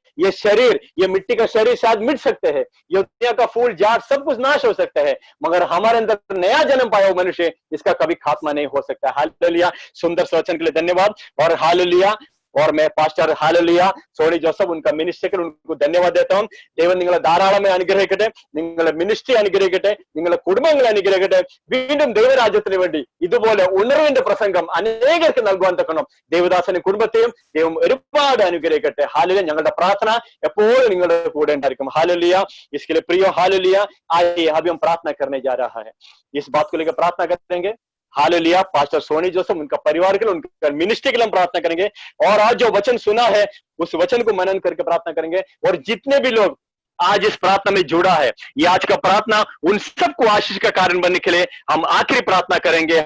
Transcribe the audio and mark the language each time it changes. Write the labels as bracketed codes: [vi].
[hi] ये शरीर, ये मिट्टी का शरीर शायद मिट सकते हैं, ये दुनिया का फूल झाड़ सब कुछ नाश हो सकता है, मगर हमारे अंदर नया जन्म पाया हुआ मनुष्य इसका कभी खात्मा नहीं हो सकता। हालेलुया। सुंदर से वचन के लिए धन्यवाद। और हालेलुया और मैं पास्टर हालेलुया സോണി ജോസഫ് उनका മിനിസ്ട്രിക്ക് उनको धन्यवाद देता हूं। [ml] ദൈവം നിങ്ങളെ ധാരാളമായി അനുഗ്രഹിക്കട്ടെ, നിങ്ങളുടെ മിനിസ്ട്രി അനുഗ്രഹിക്കട്ടെ, നിങ്ങളുടെ കുടുംബങ്ങളെ അനുഗ്രഹിക്കട്ടെ। വീണ്ടും ദൈവരാജ്യത്തിന് വേണ്ടി ഇതുപോലെ ഉണർവിന്റെ പ്രസംഗം അനേകർക്ക് നൽകുവാൻ തക്കണം ദേവദാസനും കുടുംബത്തെയും ദൈവം ഒരുപാട് അനുഗ്രഹിക്കട്ടെ। [hi] हालेलुया। [ml] ഞങ്ങളുടെ പ്രാർത്ഥന എപ്പോഴും നിങ്ങളുടെ കൂടെ ഉണ്ടായിരിക്കും। [hi] हालेलुया। इसके लिए प्रियो हालेलुया आइए अभी हम प्रार्थना करने जा रहा है, इस बात को लेकर प्रार्थना करेंगे। हालेलुया। पास्टर सोनी जोसेफ उनका परिवार के लिए, उनका मिनिस्ट्री के लिए हम प्रार्थना करेंगे, और आज जो वचन सुना है उस वचन को मनन करके प्रार्थना करेंगे। और जितने भी लोग आज इस प्रार्थना में जुड़ा है, ये आज का प्रार्थना उन सबको आशीष का कारण बनने के लिए हम आखिरी प्रार्थना करेंगे।